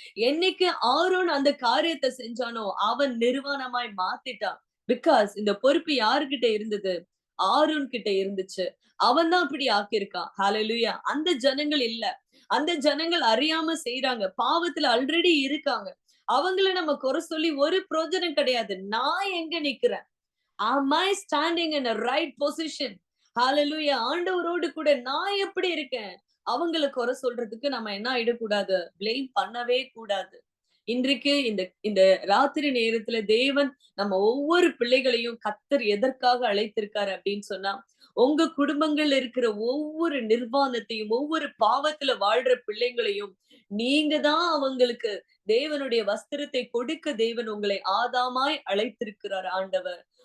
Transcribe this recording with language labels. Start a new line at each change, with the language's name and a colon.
Tamil: என்னைக்கு ஆரோன் அந்த காரியத்தை செஞ்சானோ அவன் நிர்வாணமாய் மாத்திட்டான். பிகாஸ் இந்த பொறுப்பு யாருகிட்ட இருந்தது? ஆரோன் கிட்ட இருந்துச்சு. அவன் தான் அப்படி ஆக்கியிருக்கான். ஹalleluya. அந்த ஜனங்கள் இல்ல. அந்த ஜனங்கள் அறியாம செய்யறாங்க, பாவத்துல ஆல்ரெடி இருக்காங்க. அவங்கள நம்ம குறை சொல்லி ஒரு பிரயோஜனம் கிடையாது. நான் எங்க நிக்கிறேன்?
English: Am I standing in a right position?
Tamil: Hallelujah. ஆண்டவரோடு கூட நான் எப்படி இருக்கேன்? அவங்கள குறை சொல்றதுக்கு நம்ம என்ன ஆயிடக்கூடாது? பிளேம் பண்ணவே கூடாது. இன்றைக்கு இந்த இந்த ராத்திரி நேரத்துல தேவன் நம்ம ஒவ்வொரு பிள்ளைகளையும் கர்த்தர் எதற்காக அழைத்திருக்காரு அப்படின்னு சொன்னா, உங்க குடும்பங்கள்ல இருக்கிற ஒவ்வொரு நிர்வாணத்தையும், ஒவ்வொரு பாவத்துல வாழ்ற பிள்ளைங்களையும் நீங்க தான் அவங்களுக்கு தேவனுடைய வஸ்திரத்தை கொடுக்க தேவன் உங்களை ஆதாமாய் அழைத்திருக்கிறார் ஆண்டவர்.